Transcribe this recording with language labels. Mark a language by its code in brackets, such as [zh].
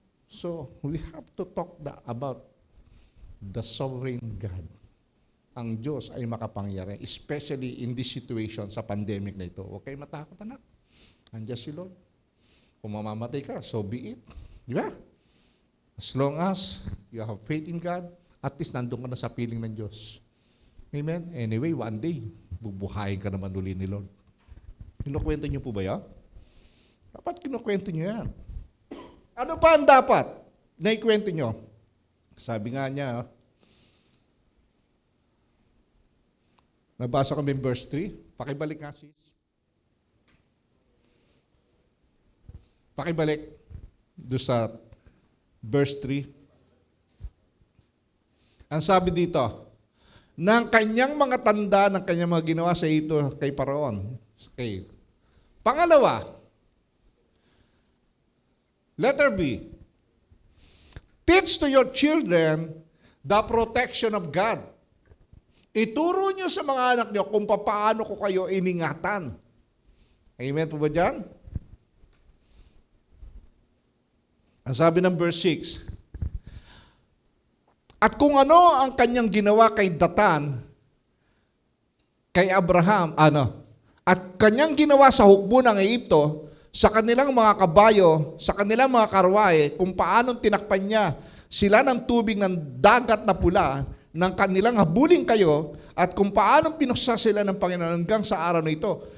[en] So, we have to talk about the sovereign God. [tl] Ang Diyos ay makapangyarihan, [en] especially in this situation [tl] sa pandemic na ito. Huwag kayo matakot, anak. Andiyan si Lord. Kung mamamatay ka, [en] so be it. [tl] Di ba? [en] As long as you have faith in God, at least [tl] nandun ka na sa piling ng Diyos. Amen? [en] Anyway, one day, [tl] bubuhayin ka naman uli ni Lord. Kinukwento niyo po ba yan? Dapat kinukwento niyo yan. Ano pa ang dapat na ikwento nyo? Sabi nga niya, nabasa kami verse 3. Pakibalik nga sis. Pakibalik doon sa verse 3. Ang sabi dito, ng kanyang mga tanda, ng kanyang mga ginawa sa ito kay Paraon. Okay. [en] Pangalawa, letter B, teach to your children the protection of God. [tl] Ituro nyo sa mga anak nyo kung paano ko kayo iningatan. Amen po ba dyan? Ang sabi ng verse 6, at kung ano ang kanyang ginawa kay Datan, kay Abraham, at kanyang ginawa sa hukbo ng Ehipto, sa kanilang mga kabayo, sa kanilang mga karwahe, kung paanong tinakpan niya sila ng tubig ng dagat na pula, ng kanilang habulin kayo, at kung paanong pinuksa sila ng Panginoon hanggang sa araw na ito.